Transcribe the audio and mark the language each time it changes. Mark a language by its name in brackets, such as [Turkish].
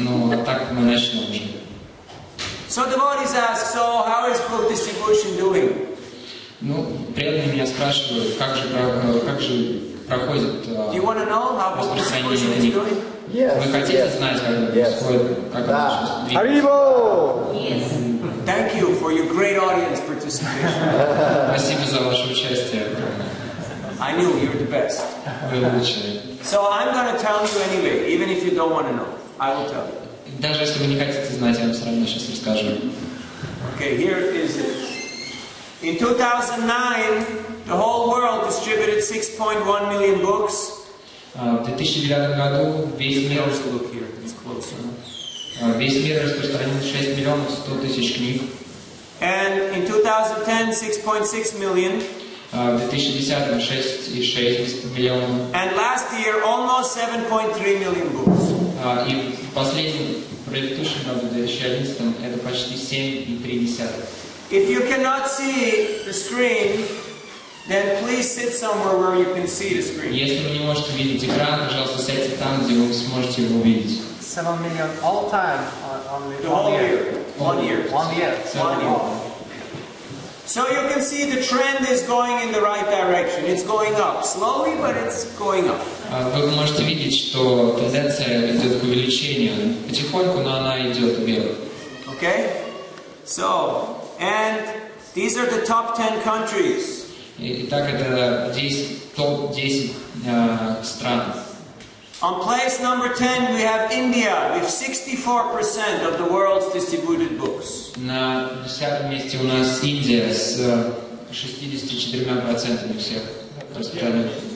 [Russian] Ну, а так мы начнем уже. [English] So devotees ask, so how is book distribution doing? [Russian] Ну, преданные меня спрашивают, как же проходит [English] Do you want to know how book [Russian] распространение [English] distribution is [Russian] книг. [English] doing? [Russian] Вы хотите знать, как это происходит, как это сейчас двигается? Харибо! [English] Thank you for your great audience participation. [Russian] Спасибо за ваше участие. [English] I knew you're the best. [Russian] Вы лучшие. [English] So I'm going to tell you anyway, even if you don't want to know. I will tell you. [Russian] Даже если вы не хотите знать, я вам все равно сейчас расскажу. [English] Okay, here is it. In 2009, the whole world distributed 6.1 million books. [Russian] В 2009 году весь мир [English] Look here, it's closer. [Russian] Распространил 6 миллионов 100 тысяч книг. [English] And in 2010, 6.6 million. [Russian] В 2010 6,6 миллионов. [English] And last year, almost 7.3 million books. [Russian] И в последнем, предыдущем году, в 2011, это почти 7,3. [English] If you cannot see the screen, then please sit somewhere where you can see the screen. [Russian] Если вы не можете видеть экран, пожалуйста, сядьте там, где вы сможете его увидеть. [English] 7 million all time on The whole year. 1 year. 1 year. 1 year. So you can see the trend is going in the right direction. It's going up. Slowly, but it's going up. [Russian] Вы можете видеть, что тенденция идет к увеличению. Потихоньку, но она идет вверх. [English] Okay? So, and these are the top 10 countries. [Russian] Итак, это топ-10 стран. [English] On place number 10, we have India with 64% of the world's distributed books. [Russian] На 10 месте у нас Индия с 64% всех распространенных.